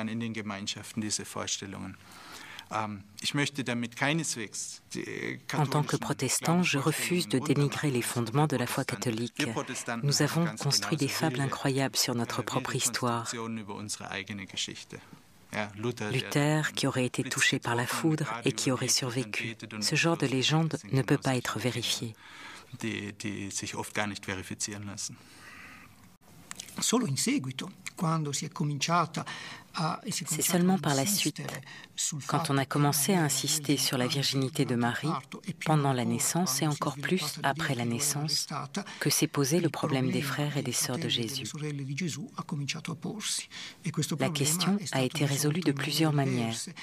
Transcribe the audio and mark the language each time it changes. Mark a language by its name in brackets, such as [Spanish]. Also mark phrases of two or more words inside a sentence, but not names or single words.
[French] En tant que protestant, je refuse de dénigrer les fondements de la foi catholique. Nous avons construit des fables incroyables sur notre propre histoire. Luther, qui aurait été touché par la foudre et qui aurait survécu. Ce genre de légende ne peut pas être vérifié. [Italian] Solo in seguito, quando si è cominciata [French] C'est seulement par la suite, quand on a commencé à insister sur la virginité de Marie, pendant la naissance et encore plus après la naissance, que s'est posé le problème des frères et des sœurs de Jésus. La question a été résolue de plusieurs manières.